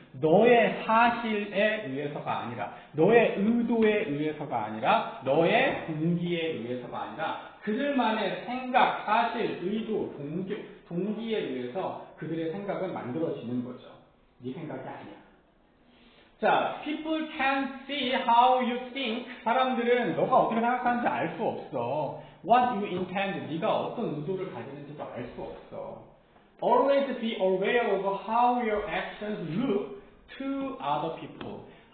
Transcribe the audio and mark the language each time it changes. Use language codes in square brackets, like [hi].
[ko] 너의 사실에 의해서가 아니라, 너의 의도에 의해서가 아니라, 너의 동기에 의해서가 아니라, 그들만의 생각, 사실, 의도, 동기에 의해서 그들의 생각은 만들어지는 거죠. 네 생각이 아니야. [en] 자, people can't see how you think. [ko] 사람들은 너가 어떻게 생각하는지 알 수 없어. [en] What you intend. [ko] 네가 어떤 의도를 가지는지도 알 수 없어. [en] Always be aware of how your actions look to other people.